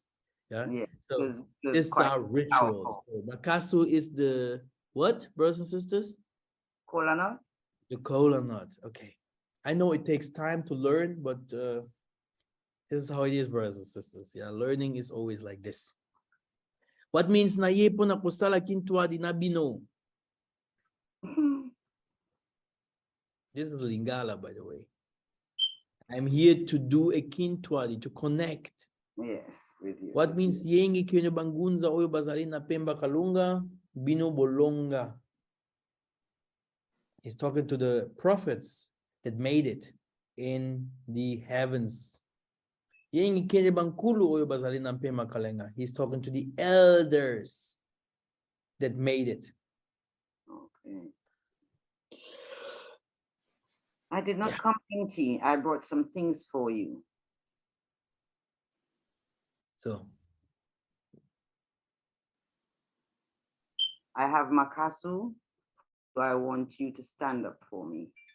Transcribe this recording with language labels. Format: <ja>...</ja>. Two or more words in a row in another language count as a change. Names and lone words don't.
<en>Yeah. So this is our rituals. So Makasu is the what, brothers and sisters? Kola nut. The kola nut. Okay. I know it takes time to learn, but this is how it is, brothers and sisters. Yeah, learning is always like this. What means</en> <ln>na yepo na kusala Kintuadi na bino?</ln> <en>This is Lingala, by the way. I'm here to do a Kintuadi, to connect. Yes, with you. What means</en> <ln>yengi kwenye bangunza oyo bazali na pemba kalunga bino bolonga?</ln> <en>He's talking to the prophets that made it in the heavens.</en> <ln>Yengi kwenye bankulu oyo bazali na pemba kalenga.</ln> <en>He's talking to the elders that made it. Okay. I did not come empty. I brought some things for you. So I have makasu, so I want you to stand up for me.</en>